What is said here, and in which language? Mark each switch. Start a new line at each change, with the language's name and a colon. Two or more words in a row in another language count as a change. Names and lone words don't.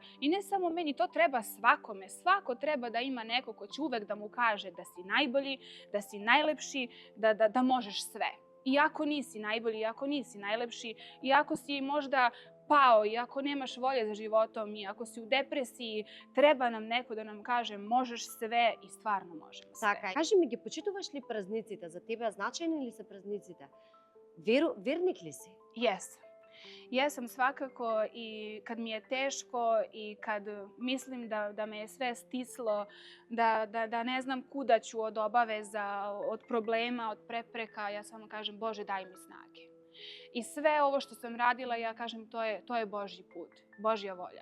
Serbian: I ne samo meni, to treba svakome. Svako treba da ima neko ko će uvek da mu kaže da si najbolji, da si najlepši, da možeš sve. Iako nisi najbolji, iako nisi najlepši, iako si možda pao, iako nemaš volje za životom, iako si u depresiji, treba nam neko da nam kaže možeš sve i stvarno možemo sve.
Macedonian: Така, кажи ми, ги почитуваш ли празниците? За тебе значајни ли се празниците? Верник ли си?
Serbian: Jesam. Jesam svakako i kad mi je teško i kad mislim da me je sve stislo, da ne znam kuda ću od obaveza, od problema, od prepreka, ja samo kažem Bože daj mi snage. I sve ovo što sam radila, ja kažem to je Božji put, Božja volja.